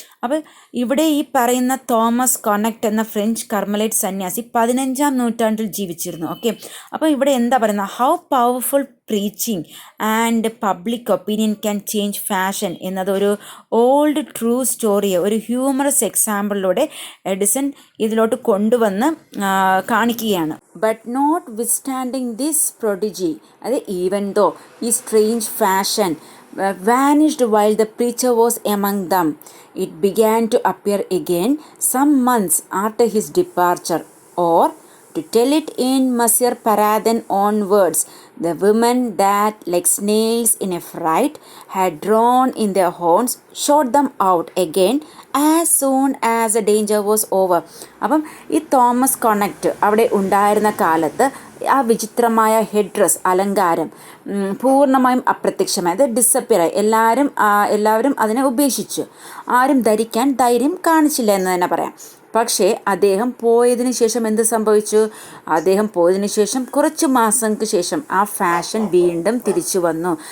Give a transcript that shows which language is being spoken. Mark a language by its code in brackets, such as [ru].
[ml] അപ്പോൾ ഇവിടെ ഈ പറയുന്ന തോമസ് കൊണക്ട് എന്ന ഫ്രഞ്ച് കർമ്മലൈറ്റ് സന്യാസി 15-ാം നൂറ്റാണ്ടിൽ ജീവിച്ചിരുന്നു. ഓക്കെ. അപ്പോൾ ഇവിടെ എന്താ പറയുന്നത്? [en] how powerful preaching and public opinion can change fashion [ml] എന്നതൊരു ഓൾഡ് ട്രൂ സ്റ്റോറിയെ ഒരു ഹ്യൂമറസ് എക്സാമ്പിളിലൂടെ എഡിസൺ ഇതിലോട്ട് കൊണ്ടുവന്ന് കാണിക്കുകയാണ്. [en] But notwithstanding this prodigy, അത് even though ഈ strange fashion vanished while the preacher was among them, it began to appear again some months after his departure. Or, to tell it in Monsieur Paradin own words, the women that, like snails in a fright, had drawn in their horns, shot them out again as soon as the danger was over. [ml] അപ്പം ഈ Thomas കൊണക്ട് അവിടെ ഉണ്ടായിരുന്ന കാലത്ത് ആ വിചിത്രമായ head dress അലങ്കാരം പൂർണ്ണമായും അപ്രത്യക്ഷമായി, അത് ഡിസപ്പിയറായി. എല്ലാവരും അതിനെ ഉപേക്ഷിച്ചു. ആരും ധരിക്കാൻ ധൈര്യം കാണിച്ചില്ല എന്ന് തന്നെ പറയാം. പക്ഷേ അദ്ദേഹം പോയതിന് ശേഷം എന്ത് സംഭവിച്ചു? അദ്ദേഹം പോയതിന് ശേഷം കുറച്ച് മാസങ്ങൾക്ക് ശേഷം ആ ഫാഷൻ വീണ്ടും തിരിച്ചു വന്നു.